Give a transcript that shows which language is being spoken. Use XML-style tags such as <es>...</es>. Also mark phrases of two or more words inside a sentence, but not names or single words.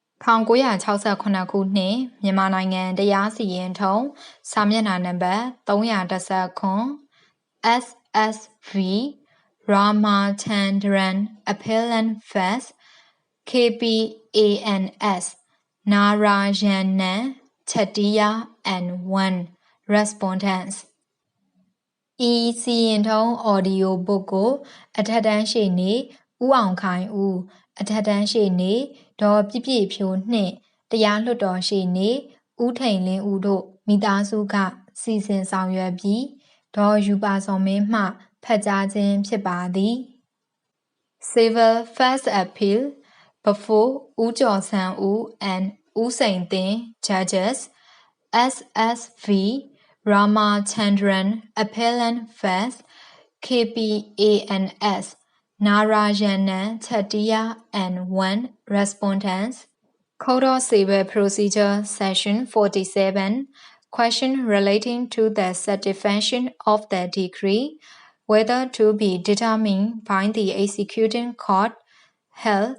<my>1968 ခုနှစ်မြန်မာနိုင်ငံတရားစီရင်ထုံးစာမျက်နှာနံပါတ်319</my> <en>S.S.V RAMACHANDRAN APPELLANT vs K.P.A.N.S NARAYANAN CHETTIAR and 1 RESPONDENTS</en> <my>ဤစီရင်ထုံး</my> <en>audio book</en> <my>ကိုအထက်တန်းရှေ့နေဦးအောင်ခိုင်ဦးအထက်တ န်းရှေ့နေဒေါ်ပြည့်ပြည့်ဖြိုးနှင့်တရားလွှတ်တော်ရှေ့နေဦးထိန်လင်းဦးတို့မိသားစုကစီစဉ်ဆောင်ရွက်ပြီးဒေါ်ယူပါစော်မ င်းမှဖတ်ကြားခြင်းဖြစ်ပါသည်</my> <en>Civil First Appeal before ဦးကျော်ဆန်းဦး and ဦးစိန်သင်း Judges S.S.V RAMACHANDRAN APPELLANT vs K.P.A.N.S NARAYANAN CHETTIAR and 1 Respondents Code of Civil Procedure Section 47 Question relating to the satisfaction of the decree whether to be determined by the executing court held</en>